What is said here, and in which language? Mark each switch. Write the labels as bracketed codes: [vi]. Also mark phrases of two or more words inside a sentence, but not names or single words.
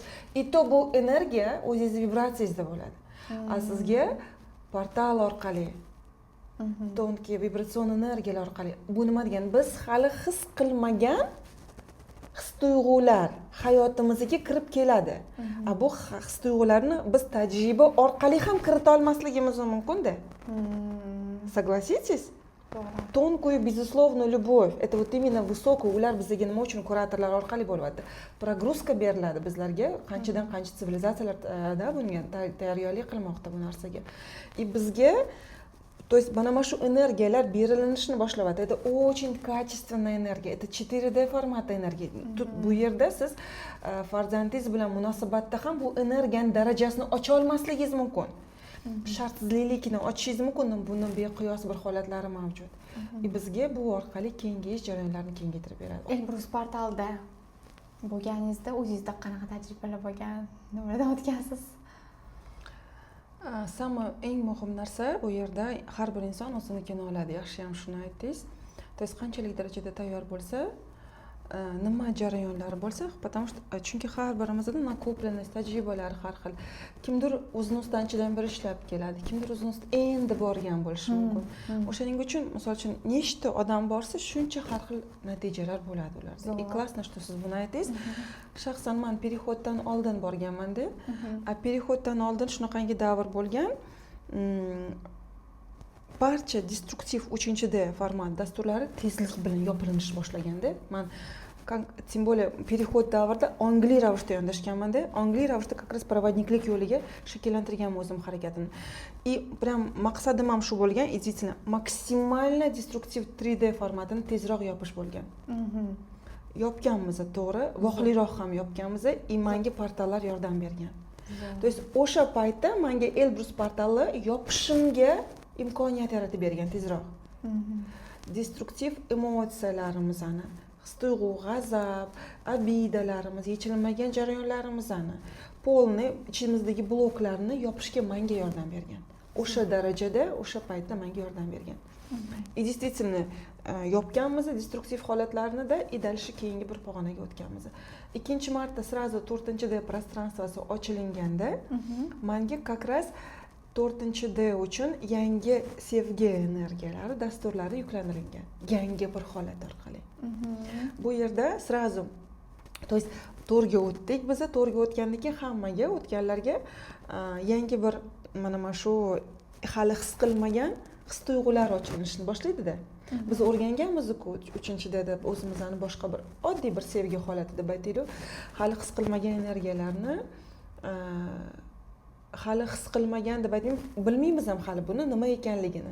[uz] To bu energiya o'zingizning vibratsiyangizda bo'ladi. Sizga portal orqali, tonki vibratsion energiyalar orqali. Bu nima degani? Biz hali his qilmagan his-tuyg'ular hayotimizga kirib keladi. Bu his-tuyg'ularni biz tajriba orqali ham kirita olmasligimiz mumkin-da. [ru] Согласитесь? Тонкую, безусловную любовь. Это вот именно высокую, [uz] ular bizga nima uchun kuratorlar orqali bo'lyapti. Прогрузка beriladi bizlarga, qancha sivilizatsiyalarda bunga tayyorgarlik qilmoqda bu narsaga. Bizga, [ru] то есть [uz] mana shu energiyalar berilinishni boshlayapti. Это очень качественная энергия. Это 4D formatda energiya. Bu yerda siz farzandingiz bilan munosabatda ham bu energiyaning darajasini ocha olmasligingiz mumkin. Shartsizlikni ochishingiz mumkin, buni beqiyos bir holatlari mavjud. Bizga bu orqali kengayish jarayonlarini kengaytirib beradi. Elbrus portalda bo'lganingizda o'zingizda qanaqa tajribalar bo'lgan, nimadan o'tgansiz? Eng muhim narsa bu yerda har bir inson o'zinikini oladi. Yaxshi ham shuni aytdingiz. [ru] То есть [uz] qanchalik darajada tayyor bo'lsa, nima jarayonlari bo'lsa, [ru] потому что [uz] chunki har birimizda nakopленность tajribalari har xil. Kimdir o'zini ustidan anchadan beri ishlab keladi, kimdir o'zini ustida endi borgan bo'lishi mumkin. O'shaning uchun, misol uchun, nechta odam borsa, shuncha har xil natijalar bo'ladi ularda. [ru] Классно, что [uz] siz buni aytdingiz. Shaxsan men переходdan oldin borganman-da. Переходdan oldin shunaqangi davr bo'lgan. Barcha destruktiv 3D format dasturlari tezlik bilan yopilishni boshlaganda, men [ru] тем более [uz] переход davrida ongli ravishda yondashganman-da. Ongli ravishda [ru] как раз [uz] проводникlik yo'liga shakllantirganman o'zim harakatimni. Прям maqsadim ham shu bo'lgan, действительно, maksimально destruktiv 3D formatini tezroq yopish bo'lgan. Yopganmiz, to'g'ri, voqliroq ham yopganmiz, menga portallar yordam bergan. [ru] То есть [uz] o'sha paytda menga Elbrus portali yopishimga imkoniyat yaratib bergan tezroq. Destruktiv emotsiyalarimizni, his-tuyg'u, g'azab, abidalarimiz, yechilmagan jarayonlarimizni, polni ichimizdagi bloklarni yopishga menga yordam bergan. o'sha darajada o'sha paytda menga yordam bergan. [ru] И действительно [uz] yopganmiz destruktiv holatlarni-da [ru] и дальше [uz] keyingi bir pog'onaga o'tganmiz. Ikkinchi marta sразу 4D prostranstvasi ochilganda menga [ru] как раз [uz] 4D uchun yangi sevgi energiyalari, dasturlari yuklanilgan. Yangi bir holat orqali. Bu yerda [ru] sразу, то есть [uz] to'rga o'tdik. Biz to'rga o'tgandan keyin hammaga, o'tganlarga yangi bir mana shu hali his qilmagan his-tuyg'ular ochilishni boshlaydi-da. Biz o'rganganmiz-ku 3-da deb o'zimizni boshqa bir oddiy bir sevgi holati deb aytaylik. Hali his qilmagan energiyalarni hali his qilmagan deb aytaylik, bilmaymiz ham hali buni nima ekanligini.